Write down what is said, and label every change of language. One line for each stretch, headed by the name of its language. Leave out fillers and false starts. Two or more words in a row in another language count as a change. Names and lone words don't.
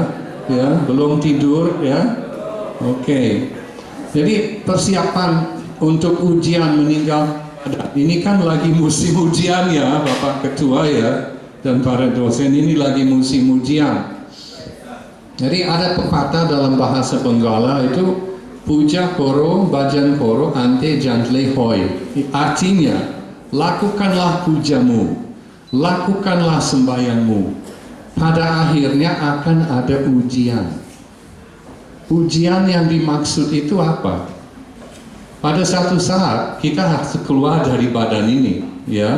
Indonesian: Belum tidur, ya? Oke. Jadi persiapan untuk ujian meninggal. Ini kan lagi musim ujian, ya, Bapak Ketua, ya, dan para dosen, ini lagi musim ujian. Jadi ada pepatah dalam bahasa Benggala itu
Bangla: পূজা করো, ভজন করো, অন্তে জান্তে হয়.
Indonesian: Artinya, lakukanlah pujamu, lakukanlah sembahyangmu. Pada akhirnya akan ada ujian. Ujian yang dimaksud itu apa? Pada satu saat kita harus keluar dari badan ini, ya.